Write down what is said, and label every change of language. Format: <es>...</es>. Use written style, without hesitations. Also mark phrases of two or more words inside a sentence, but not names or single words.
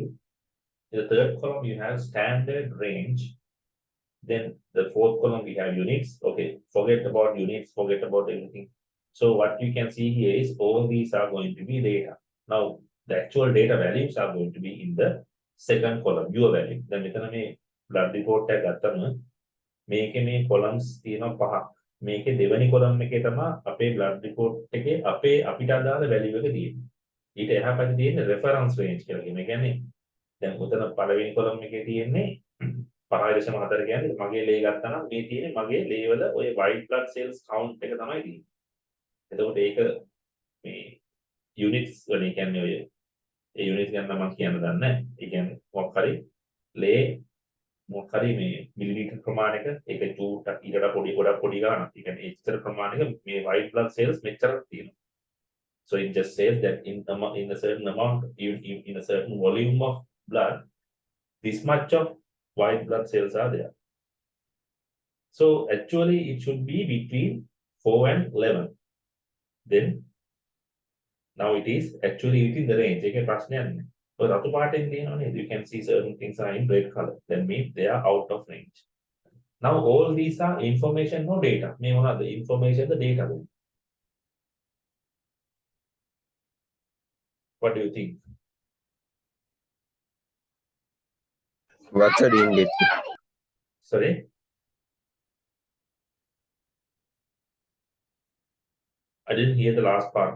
<en>In the third column, you have standard range. Then the fourth column, we have units. Okay, forget about units, forget about everything. So what you can see here is all these are going to be data. Now, the actual data values are going to be in the second column, your value.</en> <si>Then මෙතන මේ</si> <en>blood report</en> <si>එක ගත්තම මේකේ මේ columns තියෙනවා පහක්. මේකේ දෙවෙනි column එකේ තමයි අපේ</si> <en>blood report</en> <si>එකේ අපේ අපිට අදාළ value එක තියෙන්නේ. ඊට එහා පැත්තේ තියෙන</si> <en>reference range</en> <si>කියලා කියන්නේ. ඒ කියන්නේ දැන් උතන පළවෙනි column එකේ තියෙන්නේ 5.4 කියන්නේ මගේ ලේ ගත්තා නම් මේ තියෙන්නේ මගේ ලේ වල ඔය</si> <en>white blood cells count</en> <si>එක තමයි තියෙන්නේ. එතකොට ඒක මේ units වලින් කියන්නේ ඔය ඒ units ගන්න මම කියන්න දන්නේ නැහැ. ඒ කියන්නේ මොකක් හරි ලේ මොකක් හරි මේ මිලිලීටර් ප්‍රමාණයක ඒක චූට්ටක් ඊට පොඩි ගොඩක් පොඩි ගානක්. ඒ කියන්නේ එච්චර ප්‍රමාණයක මේ</si> <en>white blood cells</en> <si>මෙච්චරක් තියෙනවා.</si> <en>So it just says that in a certain amount, in a certain volume of blood, this much of white blood cells are there. So actually it should be between 4 and 11. Then Now it is actually within the range.</en> <si>ඒකේ ප්‍රශ්නයක් නැහැ. ඔය රතු පාටෙන් තියෙනවා නේද?</si> <en>You can see certain things are in red color. That means they are out of range. Now all these are information, no data.</en> <si>මේ මොනවද?</si> <en>Information, the data. What do you think? What sir didn't get you? Sorry? I didn't hear the last part.</en>